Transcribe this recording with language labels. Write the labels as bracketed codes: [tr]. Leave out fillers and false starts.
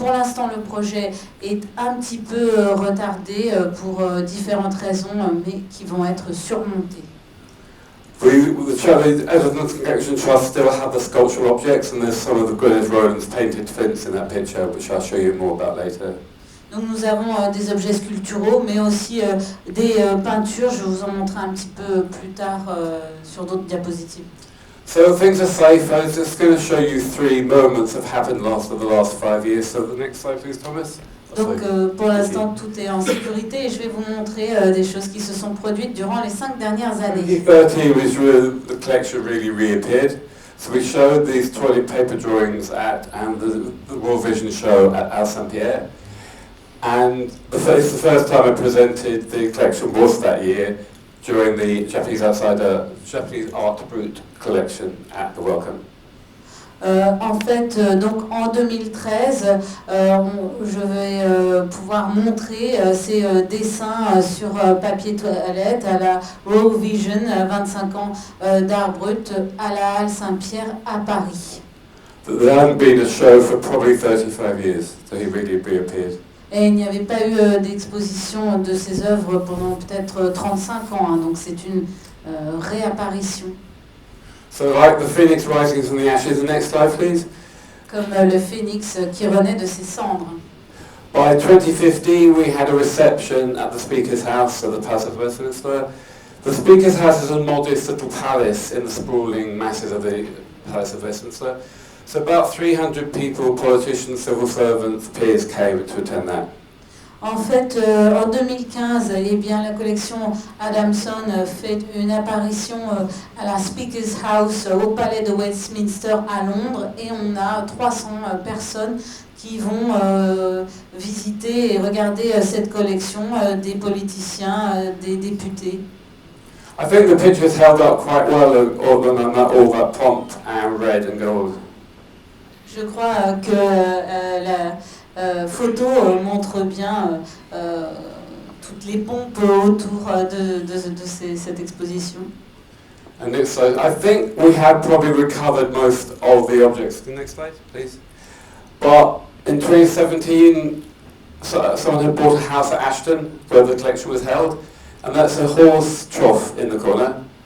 [fr] Pour l'instant, le projet est un petit peu retardé pour différentes raisons, mais qui vont être surmontées. [en] The Edmonton Collection Trust still have the sculptural objects, and there's some of the Gwynedd Rowland's painted flints in that picture, which I'll show you more about later. [fr] Donc nous avons des objets sculpturaux, mais aussi des peintures. Je vais vous en montrer un petit peu plus tard sur d'autres diapositives. [en] So things are safe. I was just going to show you 3 moments that have happened over the last 5 years. So the next slide, please, Thomas. [fr] Donc pour l'instant, tout est en sécurité et je vais vous montrer des choses qui se sont produites durant les 5 dernières années. [en] 2013 was really, the collection really reappeared. So we showed these toilet paper drawings at the World Vision show at Al Saint-Pierre. And it's the first time I presented the collection was that year during the Japanese Art Brut collection at the Wellcome. [fr] En fait, donc en 2013, je vais pouvoir montrer ces dessins sur papier toilette à la World Vision, 25 ans d'art brut à la Halle Saint-Pierre à Paris. [en] There hadn't been a show for probably 35 years, so he really reappeared. [fr] Et il n'y avait pas eu d'exposition de ces œuvres pendant peut-être 35 ans, donc c'est une réapparition. [en] So like the phoenix rising from the ashes, the next slide please. [fr] Comme le phénix qui renaît de ses cendres. [en] By 2015 we had a reception at the Speaker's House at the Palace of Westminster. The Speaker's House is a modest little palace in the sprawling masses of the Palace of Westminster. So about 300 people, politicians, civil servants, peers came to attend that. [fr] En fait, en 2015, eh bien, la collection Adamson fait une apparition à la Speaker's House au Palais de Westminster à Londres et on a 300 personnes qui vont visiter et regarder cette collection, des politiciens, des députés. [en] I think the picture's held up quite well, other than all that prompt and red and gold. [fr] Je crois que la photo montre bien toutes les pompes autour de cette exposition. [en] And it's, I think we have probably recovered most of the objects. The next slide, please. But in 2017, someone had bought a house at Ashton where the collection was held, and that's a horse trough in the corner.